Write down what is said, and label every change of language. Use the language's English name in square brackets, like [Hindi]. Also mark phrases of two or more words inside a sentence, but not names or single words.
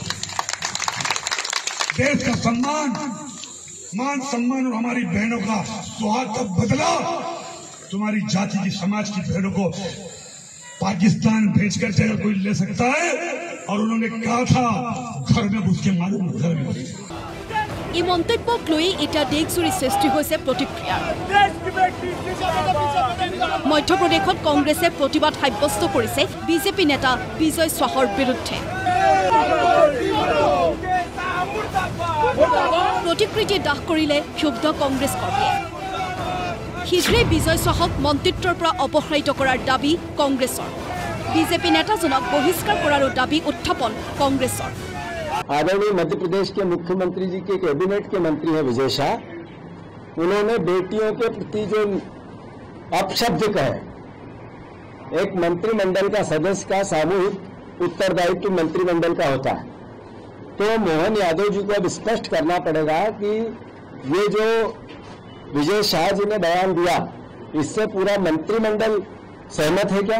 [Hindi] देश का सम्मान, मान सम्मान और हमारी बहनों का सुहाग का बदला तुम्हारी जाति की समाज की बहनों को पाकिस्तान भेज कर अगर कोई ले सकता है, और उन्होंने कहा था घर में घुस के मालूम घर में घुस। [Assamese] এই মন্তব্যক লৈ এটা দেশজুৰি সৃষ্টি হৈছে প্ৰতিক্ৰিয়া। মধ্যপ্ৰদেশত কংগ্ৰেছে প্ৰতিবাদ সাব্যস্ত কৰিছে বিজেপি নেতা বিজয় শাহৰ বিৰুদ্ধে। প্ৰতিকৃতি দাহ কৰিলে ক্ষুব্ধ কংগ্ৰেছ কৰ্মীয়ে। শীঘ্ৰেই বিজয় শাহক মন্ত্ৰিত্বৰ পৰা অপসাৰিত কৰাৰ দাবী কংগ্ৰেছৰ। বিজেপি নেতাজনক বহিষ্কাৰ কৰাৰো দাবী উত্থাপন কংগ্ৰেছৰ। [Hindi] आदरणीय मध्य प्रदेश के मुख्यमंत्री जी के कैबिनेट के मंत्री हैं विजय शाह, उन्होंने बेटियों के प्रति जो अपशब्द कहे, एक मंत्रिमंडल का सदस्य का सामूहिक उत्तरदायित्व मंत्रिमंडल का होता है, तो मोहन यादव जी को अब स्पष्ट करना पड़ेगा कि ये जो विजय शाह जी ने बयान दिया, इससे पूरा मंत्रिमंडल सहमत है क्या?